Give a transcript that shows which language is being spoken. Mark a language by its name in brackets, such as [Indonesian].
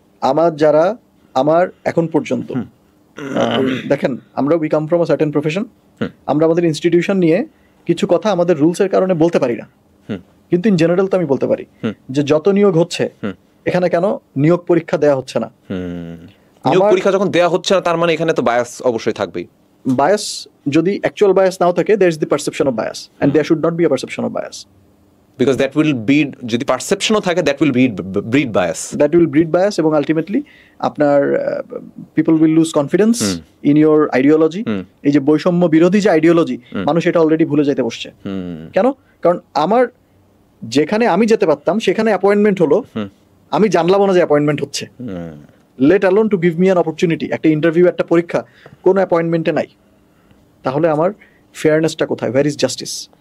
[Bangla] আমার যারা আমার এখন পর্যন্ত দেখেন, আমরা [English] we come from a certain profession, [Bangla] আমরা আমাদের ইনস্টিটিউশন নিয়ে কিছু কথা আমাদের রুলসের কারণে বলতে পারি না, কিন্তু ইন জেনারেল তো আমি বলতে পারি যে যত নিয়োগ হচ্ছে এখানে কেন নিয়োগ পরীক্ষা দেয়া হচ্ছে না? নিয়োগ পরীক্ষা যখন দেয়া হচ্ছে না, তার মানে এখানে তো বায়াস অবশ্যই থাকবেই। বায়াস যদি অ্যাকচুয়াল বায়াস নাও থাকে, [English] there is the perception of bias, and there should not be a perception of bias, because that will breed, [Bangla] যদি পারসেপশনও থাকে, [English] that will breed bias, that will breed bias, এবং ultimately আপনার people will lose confidence in your ideology. [Bangla] এই যে বৈষম্য বিরোধী যে ideology, মানুষ এটা অলরেডি ভুলে যেতে বসছে। কেন? কারণ আমার যেখানে আমি যেতে পারতাম সেখানে অ্যাপয়েন্টমেন্ট হলো, আমি জানলাম না যে অ্যাপয়েন্টমেন্ট হচ্ছে, [English] Let alone to give me an opportunity. [Bangla] একটা ইন্টারভিউ, একটা পরীক্ষা, কোনো অ্যাপয়েন্টমেন্টে নাই, তাহলে আমার ফেয়ারনেসটা কোথায়? [English] Where is justice?